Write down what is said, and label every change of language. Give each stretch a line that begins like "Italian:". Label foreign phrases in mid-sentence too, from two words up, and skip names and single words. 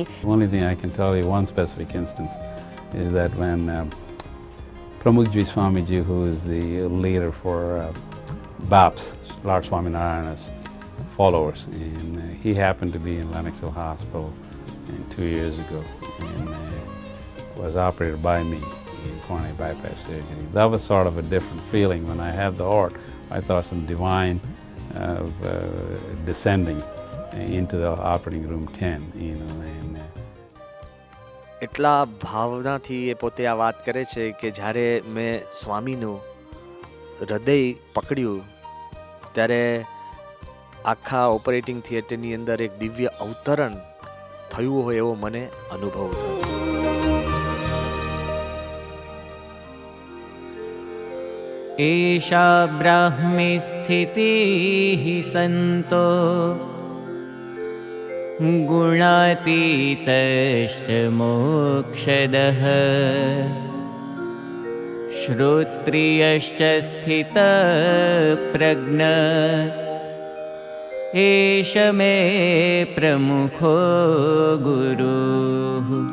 English: The only thing I can tell you, one specific instance, is that when Pramukji Swamiji, who is the leader for BAPS, Lord Swaminarayan's followers, and he happened to be in Lenox Hill Hospital 2 years ago and was operated by me in coronary bypass surgery. That was sort of a different feeling. When I had the heart, I thought some divine descending into the operating room 10, you know, and
Gujarati: એટલા ભાવનાથી એ પોતે આ વાત કરે છે કે જ્યારે મેં સ્વામીનું હૃદય પકડ્યું ત્યારે આખા
English: operating theaterની
Gujarati: અંદર એક દિવ્ય અવતરણ થયું હોય એવો મને અનુભવ થયો.
Sanskrit: एषा ब्राह्मी स्थितिः सन्तो गुणातीतश्च मोक्षदः श्रोत्रियश्च स्थितप्रज्ञ एष मे प्रमुखो गुरुः